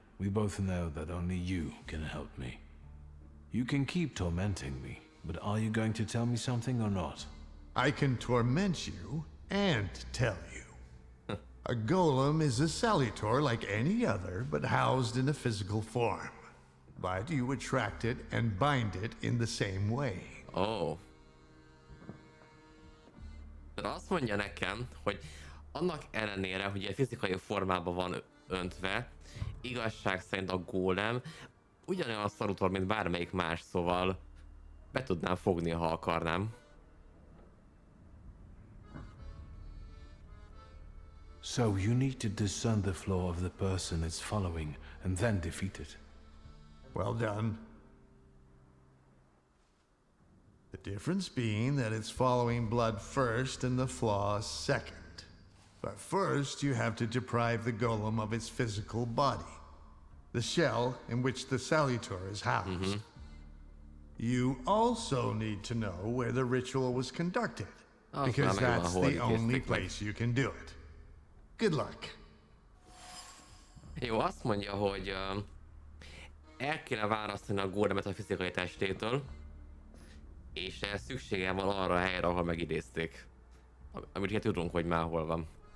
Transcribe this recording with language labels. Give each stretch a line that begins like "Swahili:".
English: We both know that only you can help me. You can keep tormenting me, but are you going to tell me something or not? I can torment you and tell you. A golem is a salutor like any other, but housed in a physical form. But you attract it and bind it in the same way. Oh.
Hungarian: De azt mondja nekem, hogy annak ellenére, hogy egy fizikai formában van öntve, igazság szerint a gólem ugyanolyan a szarutor, mint bármelyik más, szóval be tudnám fogni, ha akarnám.
English: So you need to discern the flaw of the person it's following and then defeat it. Well done. The difference being that it's following blood first and the flaw second. But first you have to deprive the golem of its physical body, the shell in which the salutor is housed. You also need to know where the ritual was conducted, because that's the only place you can do it. Good luck.
Hungarian: Jó, azt mondja, hogy el kéne választani a gólemet a fizikai testétől, és szüksége van arra a helyre, ahol megidézték. Amit hát tudunk, hogy már hol van.